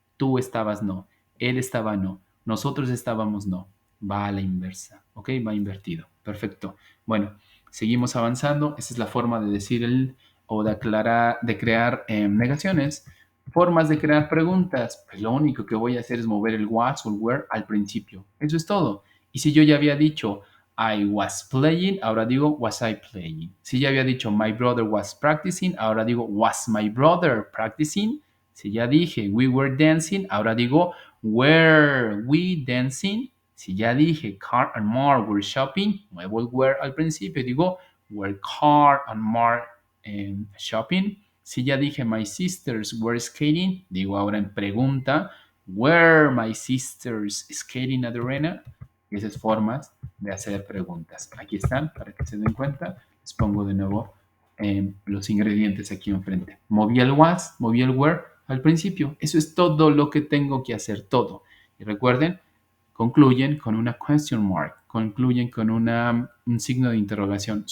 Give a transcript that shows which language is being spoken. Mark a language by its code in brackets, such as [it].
[es] Tú estabas no. Él estaba no. Nosotros estábamos no. Va a la inversa. ¿Ok? Va invertido. Perfecto. Bueno, seguimos avanzando. Esa es la forma de decir el o de aclarar, de crear negaciones. Formas de crear preguntas. Pues lo único que voy a hacer es mover el was o el where al principio. Eso es todo. Y si yo ya había dicho [en] I was playing, [es] ahora digo [en] was I playing. [es] Si ya había dicho [en] my brother was practicing, [es] ahora digo [en] was my brother practicing. [es] Si ya dije [en] we were dancing, [es] ahora digo [en] were we dancing. [es] Si ya dije [en] Car and Mark were shopping, [es] muevo el were al principio y digo [en] were Car and Mark shopping. [es] Si ya dije [en] my sisters were skating, [es] digo ahora en pregunta [en] were my sisters skating at the arena. [es] Esas formas de hacer preguntas. Aquí están, para que se den cuenta. Les pongo de nuevo los ingredientes aquí enfrente. Moví el was, moví el where al principio. Eso es todo lo que tengo que hacer, todo. Y recuerden, concluyen con una question mark, concluyen con un signo de interrogación.